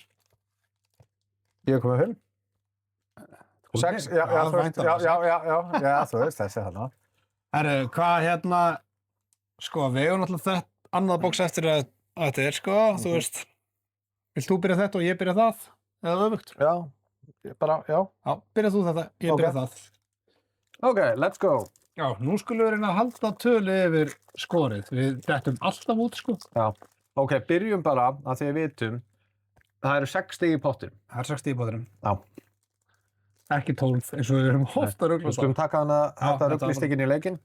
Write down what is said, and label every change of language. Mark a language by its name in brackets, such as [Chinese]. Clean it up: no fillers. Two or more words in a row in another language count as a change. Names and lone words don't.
[Icelandic] Ég er komið 5. 6, já, þú veist þessi þarna. Herre, hvað hérna, sko, við eigum náttúrulega þetta, annað bóks eftir að þetta sko, þú veist, vilt þú byrja þetta og ég byrja það, eða öfugt? Já. Bara, já. Já, byrja þú þetta, ég byrja það. [English] Ok, let's go. [Icelandic] Já, nú skulum við reyna að halda tölu yfir skorið. Við dettum alltaf út, sko. Já. Ok, byrjum bara að því við vitum, það eru 6 stig í pottinum. Það er 6 stig í pottinum. Já. Ekki 12, eins og við erum ofta að ruglast á. Við skulum taka þetta ruglistykkin í leikinn.